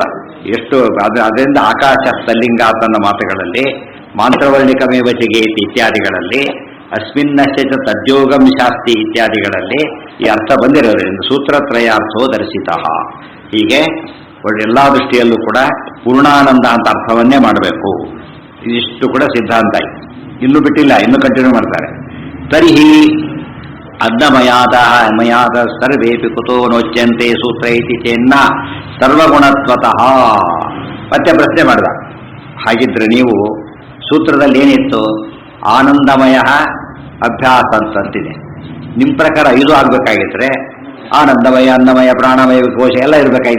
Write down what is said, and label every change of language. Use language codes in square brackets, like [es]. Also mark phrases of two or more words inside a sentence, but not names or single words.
[kn] ಎಷ್ಟು ಅದರಿಂದ ಆಕಾಶ ಸ್ಥಲಿಂಗ ತನ್ನ ಮಾತುಗಳಲ್ಲಿ, [sa] ಮಾಂತ್ರವರ್ಣಿಕಮೇವ ಚಿಗೇತಿ [kn] ಇತ್ಯಾದಿಗಳಲ್ಲಿ, [sa] ಅಸ್ಮಿನ್ನಶ್ಚ ತದ್ಯೋಗಂ ಶಾಸ್ತಿ [kn] ಇತ್ಯಾದಿಗಳಲ್ಲಿ ಈ ಅರ್ಥ ಬಂದಿರೋದ್ರಿಂದ [sa] ಸೂತ್ರತ್ರಯಾರ್ಥೋ ದರ್ಶಿತ. [kn] ಹೀಗೆ ಎಲ್ಲ ದೃಷ್ಟಿಯಲ್ಲೂ ಕೂಡ ಪೂರ್ಣಾನಂದ ಅಂತ ಅರ್ಥವನ್ನೇ ಮಾಡಬೇಕು. ಇದಿಷ್ಟು ಕೂಡ ಸಿದ್ಧಾಂತ. ಇನ್ನೂ ಬಿಟ್ಟಿಲ್ಲ, ಇನ್ನೂ ಕಂಟಿನ್ಯೂ ಮಾಡ್ತಾರೆ. [sa] ತರ್ಹಿ ಮಯಾದ ಸರ್ವೇಪಿ ಕುತೋ ನೋಚ್ಯಂತೆ ಸೂತ್ರ ಇತಿ ಚೇನ್ನ ಸರ್ವಗುಣತ್ವತಃ. [kn] ಮತ್ತೆ ಪ್ರಶ್ನೆ ಮಾಡಿದ, ಹಾಗಿದ್ರೆ ನೀವು ಸೂತ್ರದಲ್ಲಿ ಏನಿತ್ತು? ಆನಂದಮಯ ಅಭ್ಯಾಸ ಅಂತಂತಿದೆ. ನಿಮ್ಮ ಪ್ರಕಾರ ಇದು ಆಗ್ಬೇಕಾಗಿದ್ರೆ ಆನಂದಮಯ, ಅನ್ನಮಯ, ಪ್ರಾಣಮಯ, ಕೋಶ ಎಲ್ಲ ಇರಬೇಕಾಗಿದೆ.